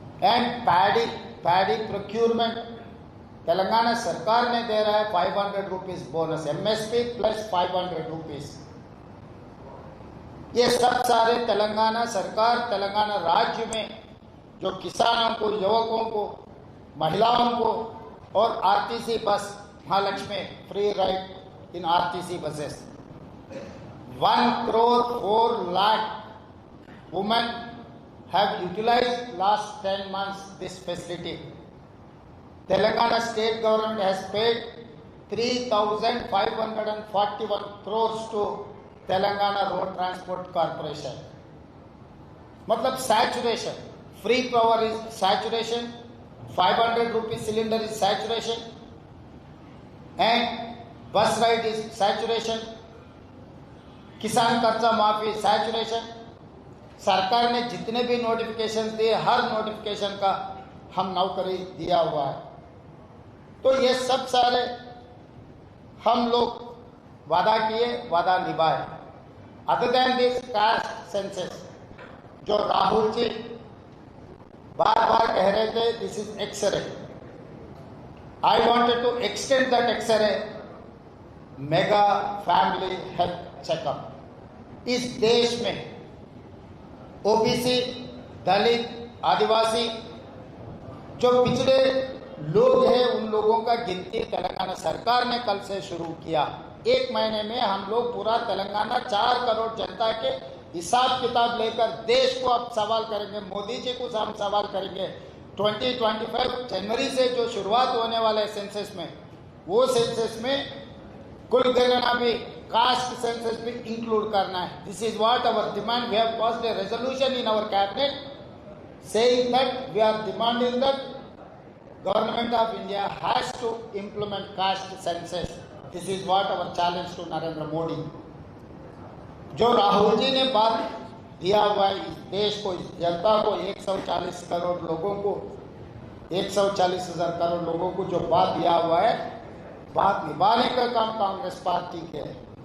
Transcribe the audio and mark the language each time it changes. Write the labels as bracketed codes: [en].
[hi] And paddy procurement Telangana सरकार ने दे रहा है 500 rupees bonus, MSP plus 500 rupees. ये सब सारे तेलंगाना सरकार, तेलंगाना राज्य में जो किसानों को, युवकों को, महिलाओं को और RTC bus Mahalakshmi free ride [en] in RTC buses. 1,04 lakh women have utilized last 10 months this facility. Telangana state government has paid 3,541 crores to Telangana Road Transport Corporation. [hi] मतलब [en] saturation, free power is saturation, 500 rupees cylinder is saturation and bus ride is saturation, [hi] किसान कर्जा माफी [en] Saturation. [hi] सरकार ने जितने भी notification दिए हर नोटिफिकेशन का हम नौकरी दिया हुआ है। तो ये सब सारे हम लोग वादा किए, वादा निभाए। [en] other than this caste census, [hi] जो राहुल जी बार बार कह रहे थे [en] This is x-ray, I wanted to extend that x-ray mega family health checkup. [hi] इस देश में ओबीसी, दलित, आदिवासी जो पिछड़े लोग हैं उन लोगों का गिनती तेलंगाना सरकार ने कल से शुरू किया। 1 महीने में हम लोग पूरा तेलंगाना 4 करोड़ जनता के हिसाब किताब लेकर देश को अब सवाल करेंगे, मोदी जी को हम सवाल करेंगे। 2025 जनवरी से जो शुरुआत होने वाले सेंसस में, वो सेंसस में कुल गणना भी कास्ट सेंसस भी इंक्लूड करना है। [en] This is what our demand. We have passed a resolution in our cabinet saying that we are demanding that government of India has to implement caste census. This is what our challenge to Narendra Modi. [hi] जो राहुल जी ने बात दिया हुआ है इस देश को, इस जनता को, 140 करोड़ लोगों को, 140,000 करोड़ लोगों को जो बात दिया हुआ है, बात निभाने का काम कांग्रेस पार्टी के है।